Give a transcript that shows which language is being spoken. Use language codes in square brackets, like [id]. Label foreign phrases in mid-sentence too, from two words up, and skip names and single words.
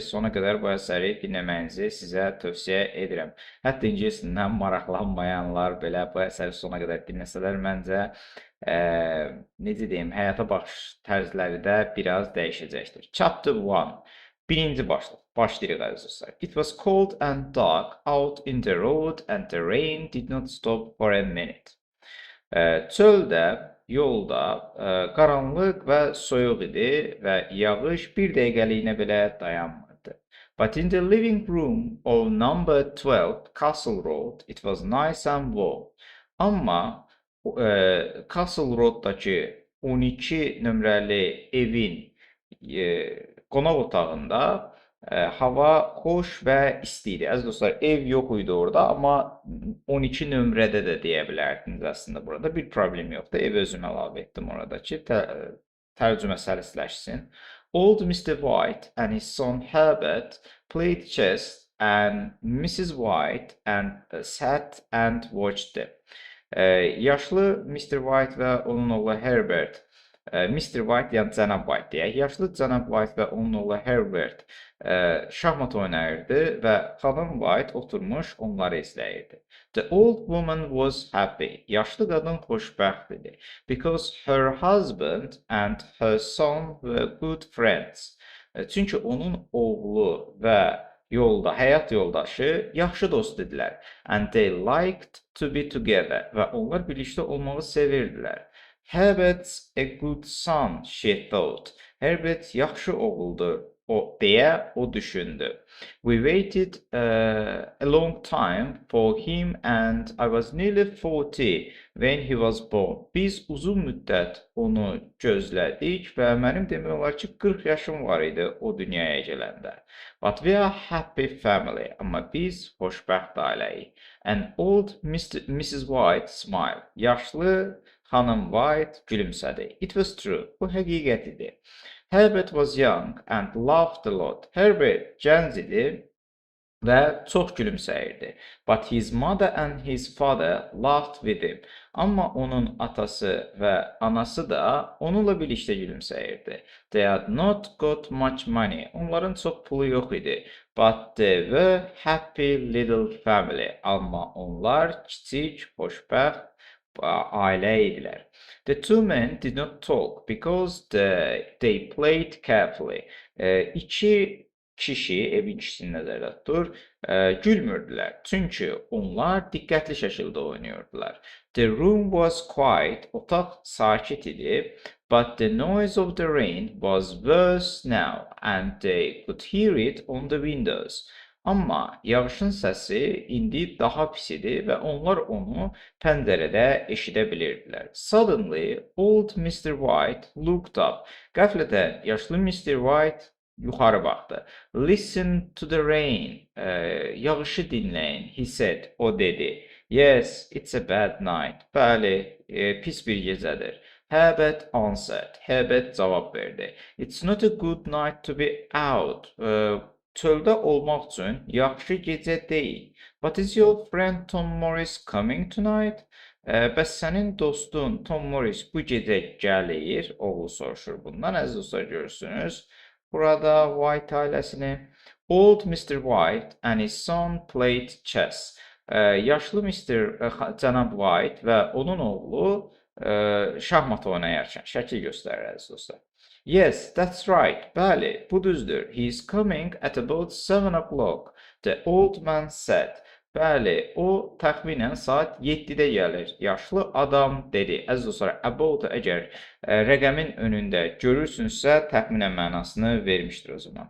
[az] Sona qədər bu əsəri dinləməyinizi sizə tövsiyə edirəm. Hətta ingilis dilindən maraqlanmayanlar belə bu əsəri sona qədər dinləsələr, məncə necə deyim, həyata baxış tərzləri də biraz dəyişəcəkdir. Chapter 1. Birinci başlıq. Başlayırıq əziz dostlar. [en] It was cold and dark out in the road and the rain did not stop for a minute. [az] Çöldə, yolda qaranlıq və soyuq idi və yağış bir dəqiqəliyinə belə dayanmırdı. [en] But in the living room of number 12 Castle Road it was nice and warm. [az] Amma Castle Road'dakı 12 nömrəli evin qonaq otağında hava xoş və isti idi. Əziz dostlar, ev yox idi orada, amma 12 nömrədə də deyə bilərdiniz əslində burada. Bir problem yoxdur. Ev özüm əlavə etdim orada ki, tərcümə səlisləşsin. [en] Old Mr. White and his son Herbert played chess and Mrs. White sat and watched them. [az] Yaşlı Mr. White və onun oğlu Herbert, Mr. White yəni cənab White deyək, yaşlı cənab White və onun oğlu Herbert şahmat oynayırdı və xanım White oturmuş onları izləyirdi. [en] The old woman was happy. [az] Yaşlı qadın xoşbəxt idi. [en] Because her husband and her son were good friends. [az] Çünki onun oğlu və həyat yoldaşı yaxşı dost idilər. [en] And they liked to be together. [az] Və onlar birlikdə olmağı sevirdilər. [en] Herbert's a good son, she thought. [az] Herbert yaxşı oğuldur, deyə o düşündü. [en] We waited a long time for him and I was nearly 40 when he was born. [az] Biz uzun müddət onu gözlədik və mənim demək olar ki, 40 yaşım var idi o dünyaya gələndə. [en] But we are happy family. [az] Amma biz xoşbəxt ailəyik. [en] And old Mrs. White smiled. [az] Yaşlı xanım White gülümsədi. [en] It was true. [az] Bu həqiqət idi. [en] Herbert was young and laughed a lot. [az] Herbert gənc idi və çox gülümsəyirdi. [en] But his mother and his father laughed with him. [az] Amma onun atası və anası da onunla birlikdə gülümsəyirdi. [en] They had not got much money. [az] Onların çox pulu yox idi. [en] But they were happy little family. [az] Amma onlar kiçik, xoşbəxt ailə idilər. [en] The two men did not talk because they played carefully. [az] İki kişi, evin kişisini nəzərdə tutur, gülmürdülər. Çünki onlar diqqətli şəkildə oynayırdılar. [en] The room was quiet. [az] Otaq sakit idi. [en] But the noise of the rain was worse now and they could hear it on the windows. [az] Amma yağışın səsi indi daha pis idi və onlar onu pəncərədə eşidə bilirdilər. [en] Suddenly, old Mr. White looked up. [az] Qəflətən yaşlı Mr. White yuxarı baxdı. [en] Listen to the rain. [az] Yağışı dinləyin, [en] he said. [az] O dedi. [en] Yes, it's a bad night. [az] Bəli, pis bir gecədir. Herbert answered. Herbert cavab verdi. [en] It's not a good night to be out. [az] Çöldə olmaq üçün yaxşı gecə deyil. [en] But is your friend Tom Morris coming tonight? [az] Bəs sənin dostun Tom Morris bu gecə gəlir? Oğlu soruşur bundan. Əziz dostlar, görürsünüz. Burada White ailəsini. [en] Old Mr. White and his son played chess. [az] Yaşlı cənab White və onun oğlu şahmat oynayarkən şəkil göstərir, əziz dostlar. [en] Yes, that's right. [az] Bəli, bu düzdür. [en] He is coming at about 7 o'clock. The old man said. [az] Bəli, o təxminən saat 7-də gəlir. Yaşlı adam dedi. Əziz dostlar, about əgər rəqəmin önündə görürsünüzsə, təxminən mənasını vermişdir o zaman.